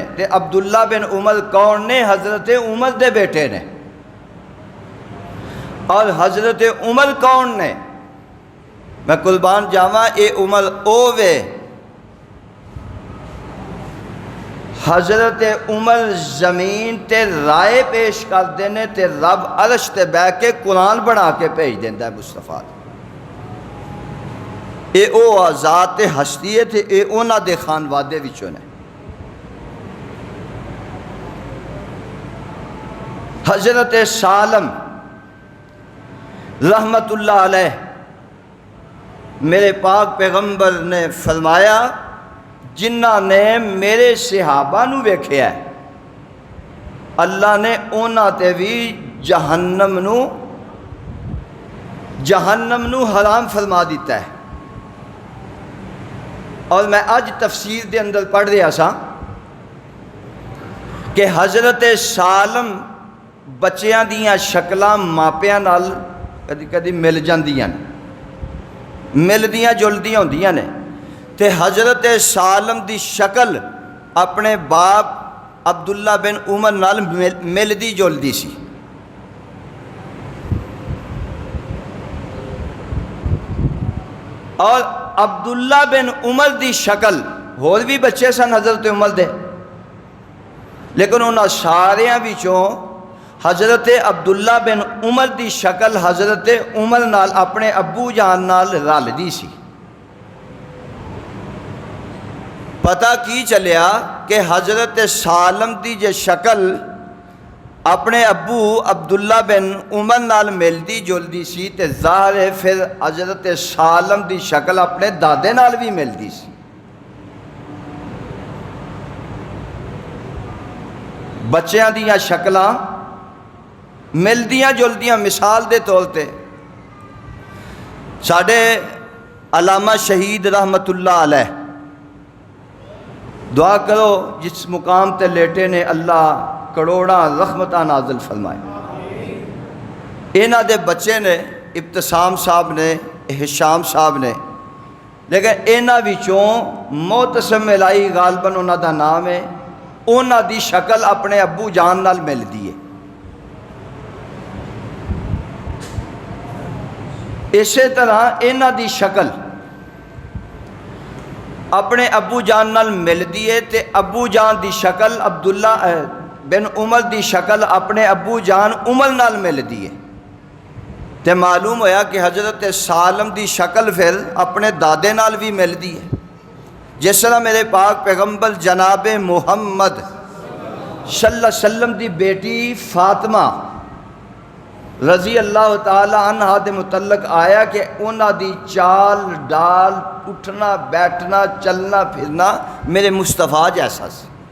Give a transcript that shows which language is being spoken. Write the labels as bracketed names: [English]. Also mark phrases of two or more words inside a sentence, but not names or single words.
[Punjabi] تے عبداللہ بن عمر کون نے؟ حضرت عمر دے بیٹے نے. اور حضرت عمر کون نے؟ میں قربان جاواں اے عمر اوے حضرت عمر زمین تے رائے پیش کر دینے تے رب عرش تے بہ کے قرآن بنا کے بھیج دیندہ ہے مصطفیٰ. اے او ذات ہستی ہے تے اے اونا دے خانوادے وچوں نے. حضرت سالم [Arabic] رحمت اللہ علیہ, [Punjabi] میرے پاک پیغمبر نے فرمایا جنہ نے میرے صحابہ نو ویکھیا ہے اللہ نے اونا تے بھی جہنم نو حرام فرما دیتا ہے. اور میں آج تفسیر دے اندر پڑھ رہا سا کہ حضرت سالم بچیاں دیاں شکلاں ماپیاں نال کدی کدی مل جاندیاں نے, ملدیاں جلدیاں ہوندیاں نے. تے حضرت سالم دی شکل اپنے باپ عبداللہ بن عمر نال ملدی جلدی سی. اور عبداللہ بن عمر دی شکل, اور بھی بچے سن حضرت عمر دے, لیکن انہاں ساریاں وچوں حضرت عبداللہ بن عمر دی شکل حضرت عمر نال اپنے ابو جان نال رل دی سی. پتہ کی چلیا کہ حضرت سالم دی جے شکل اپنے ابو عبداللہ بن عمر نال ملدی جلدی سی, تے ظاہر ہے پھر حضرت سالم دی شکل اپنے دادے نال بھی ملدی سی. بچیاں دیاں شکلاں ملدیاں جلدیاں. مثال دے طور تے ساڈے علامہ شہید [Arabic] رحمت اللہ علیہ, [Punjabi] دعا کرو جس مقام تے لیٹے نے اللہ کروڑاں رحمتاں نازل فرمائے۔ انہاں دے بچے نے ابتسام صاحب نے، ہشام صاحب نے، لیکن انہاں وچوں معتصم الہی غالباً انہاں دا نام ہے، انہاں دی شکل اپنے ابو جان نال ملدی ہے۔ اسی طرح انہاں دی شکل اپنے ابو جان نال ملدی ہے، تے ابو جان دی شکل عبداللہ بن عمر دی شکل اپنے ابو جان عمر نال ملدی ہے۔ تے معلوم ہویا کہ حضرت سالم دی شکل پھر اپنے دادے نال بھی ملدی ہے۔ جس طرح میرے پاک پیغمبر جناب محمد [Arabic] صلی اللہ علیہ وسلم [Punjabi] دی بیٹی فاطمہ [Arabic] رضی اللہ تعالی عنہا [Punjabi] دے متعلق آیا کہ انہاں دی چال ڈال، اٹھنا بیٹھنا چلنا پھرنا میرے مصطفیٰ جیسا سی۔